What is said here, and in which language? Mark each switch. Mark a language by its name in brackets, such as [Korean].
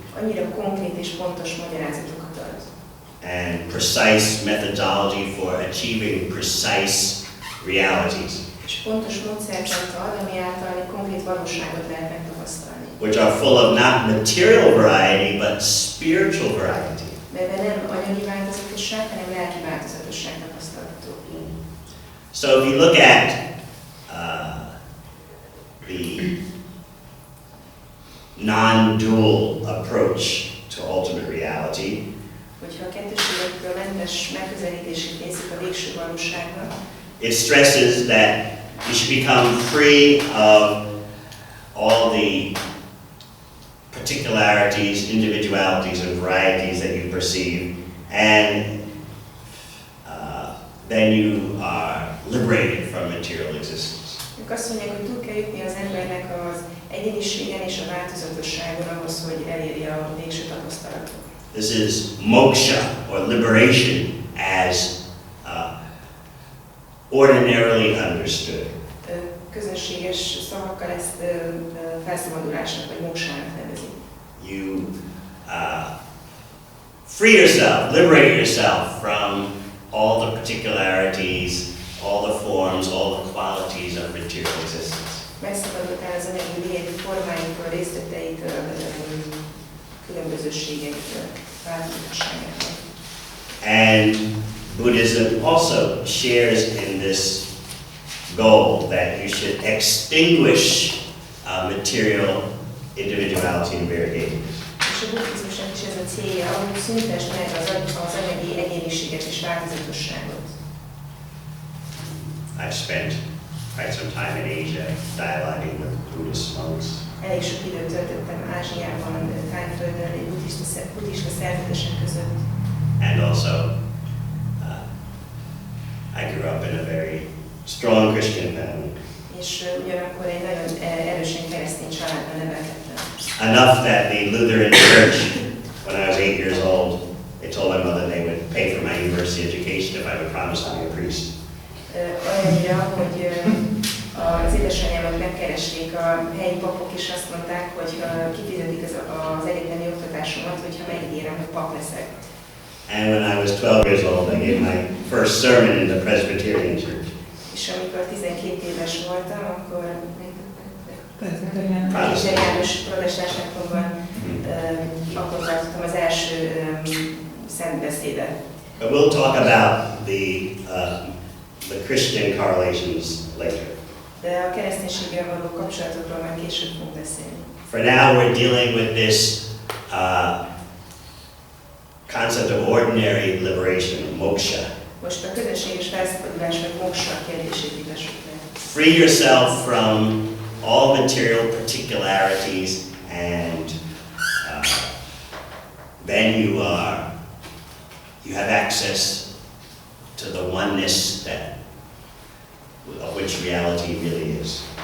[Hungarian] Annyira konkrét és pontos magyarázatokat ad. [English] And precise methodology for achieving precise realities. [Hungarian] És pontos módszertant ad, ami által konkrét valóságot lehet megtapasztalni. [English] Which are full of not material variety, but spiritual variety. [Hungarian] Melyben nem anyagi változatosság, hanem lelki változatosság tapasztalható. [English] So if you look at the non-dual approach to ultimate reality, [Hungarian] hogyha a kettőségektől mentes megközelítését nézzük a végső valóságnak, [English] it stresses that you should become free of all the particularities, individualities, and varieties that you perceive, and then you are liberated from material existence. [Hungarian] ők azt mondják, hogy túl kell jutni az embernek az egyéniségen és a változatosságon ahhoz, hogy elérje a végső tapasztalatot. [English] This is moksha, or liberation, as ordinarily understood. [Hungarian] Közönséges szavakkal ezt felszabadulásnak vagy moksának nevezi. [English] You free yourself, liberate yourself from all the particularities, all the forms, all the qualities of material existence. [Hungarian] Megszabadultál az anyagi lényegi formáitól, részleteitől, különbözőségeitől, változatosságától. [English] And Buddhism also shares in this goal that you should extinguish material individuality and variegations. [Hungarian] És a buddhizmusnak is ez a célja, hogy szüntesd meg az anyagi egyéniséget és változatosságot. [English] I've spent quite some time in Asia dialoguing with Buddhist monks. [Hungarian] Elég sok időt töltöttem Ázsiában, Tájföldön, egy buddhista szerzetesek között. [English] And also, I grew up in a very strong Christian family. [Hungarian] És ugyanakkor egy nagyon erősen keresztény családban nevelkedtem. [English] Enough that the Lutheran Church, when I was 8 years old, they told my mother they would pay for my university education if I would promise to be a priest. [Hungarian] Olyannyira, hogy az édesanyámat megkeresték a helyi papok, és azt mondták, hogy kifizetik az egyetemi oktatásomat, hogyha megígérem, hogy pap leszek. [English] And when I was 12 years old, I gave my first sermon in the Presbyterian Church. [Hungarian] És amikor 12 éves voltam, akkor protestáns templomban akkor tartottam az első szentbeszédet. [English] But we'll talk about the Christian correlations later. [Hungarian] De a kereszténységgel való kapcsolatokról már később fogunk beszélni. [English] For now, we're dealing with this concept of ordinary liberation, moksha. [Hungarian] Most a közösséges felszabadulás vagy moksha kérdését vitassuk meg. [English] Free yourself from all material particularities, and then you have access to the oneness of which reality really is.